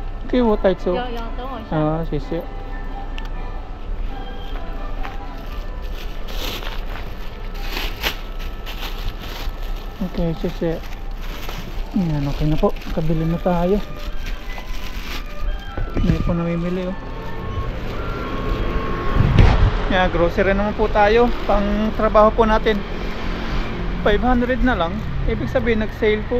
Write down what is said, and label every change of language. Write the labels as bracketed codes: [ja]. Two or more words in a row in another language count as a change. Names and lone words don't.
[zh] 可以我带走。有，等我一下。啊，谢谢。Okay,谢谢。 [tl] Yan, okay na po. Kabili na tayo. Hindi po namimili oh. Yan, grocery naman po tayo. Pang trabaho po natin. 500 na lang. Ibig sabihin nag-sale po.